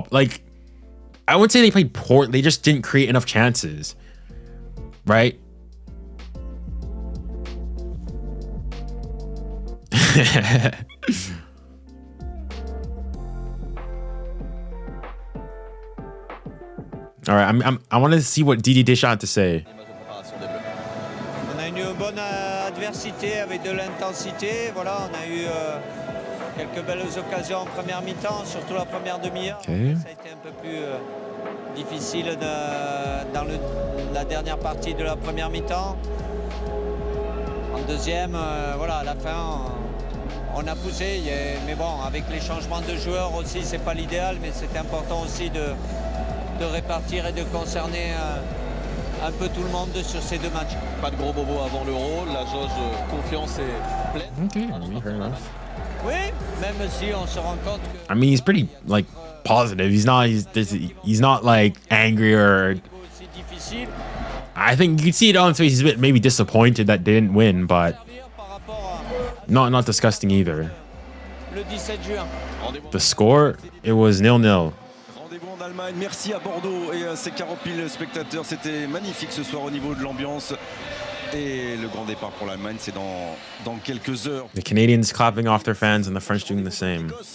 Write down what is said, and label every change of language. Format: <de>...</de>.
<en>Like, I wouldn't say they played poor. They just didn't create enough chances, right? All right, I want to see what Didier Deschamps had to say.</en> <fr>On a une bonne adversité avec de l'intensité. Voilà, on a eu quelques belles occasions en première mi-temps, surtout la première demi-heure.</fr> <en>Okay.</en> <fr>Ça a été un peu plus difficile dans la dernière partie de la première mi-temps. En deuxième, voilà, à la fin, on a poussé. Mais bon, avec les changements de joueurs aussi, c'est pas l'idéal, mais c'est important aussi de répartir et de concerner un peu tout le monde sur ces deux matchs. Pas de gros bobos avant l'Euro, la jauge confiance est pleine.</fr> <en>Okay, I mean, fair enough.</en> <fr>Oui, même si on se rend compte que...</fr> <en>I mean, he's pretty like positive. He's not like angry or. I think you can see it on his face. He's a bit maybe disappointed that they didn't win, but not disgusting either. The score, it was 0-0.</en> <fr>Rendez-vous en Allemagne. Merci à Bordeaux et à ses 40 000 spectateurs. C'était magnifique ce soir au niveau de l'ambiance. Et le grand départ pour l'Allemagne, c'est dans quelques heures.</fr> <en>The Canadians clapping off their fans and the French doing the same.</en>